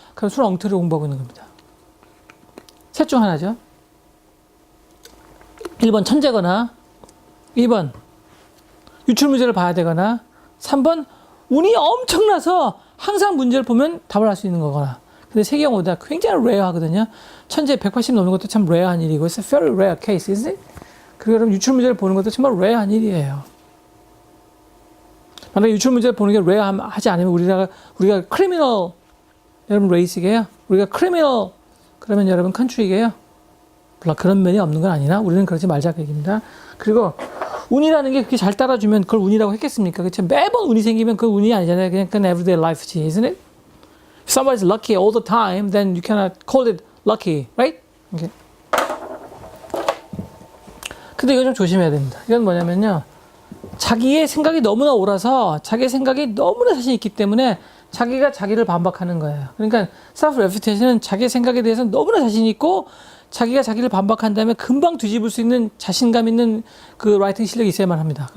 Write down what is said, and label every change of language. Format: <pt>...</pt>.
<ko>그럼 순 엉터리로 공부하고 있는 겁니다. 셋 중 하나죠. 1번 천재거나 2번 유출문제를 봐야 되거나 3번 운이 엄청나서 항상 문제를 보면 답을 할 수 있는 거거나. 근데 세 경우 다 굉장히 레어하거든요. 천재 180 넘는 것도 참 레어한 일이고</ko> <en>It's a very rare case, isn't it?</en> <ko>그리고 여러분 유출문제를 보는 것도 정말 레어한 일이에요. 만약에 유출문제를 보는 게 레어하지 않으면 우리가 크리미널 여러분 레이스게요. 우리가 크리미널 그러면 여러분 컨트리게요. 물론 그런 면이 없는 건 아니나 우리는 그러지 말자 그 얘기입니다. 그리고 운이라는 게 그렇게 잘 따라주면 그걸 운이라고 했겠습니까? 그렇죠? 매번 운이 생기면 그 운이 아니잖아요. 그냥 그건</ko> <en>everyday life지, isn't it? If somebody's lucky all the time, then you cannot call it lucky, right? Okay.</en> <ko>근데 이거 좀 조심해야 됩니다. 이건 뭐냐면요. 자기의 생각이 너무나 옳아서 자기의 생각이 너무나 자신 있기 때문에 자기가 자기를 반박하는 거예요. 그러니까 self-refutation은 자기의 생각에 대해서 너무나 자신 있고 자기가 자기를 반박한 다음에 금방 뒤집을 수 있는 자신감 있는 그 라이팅 실력이 있어야만 합니다.</ko>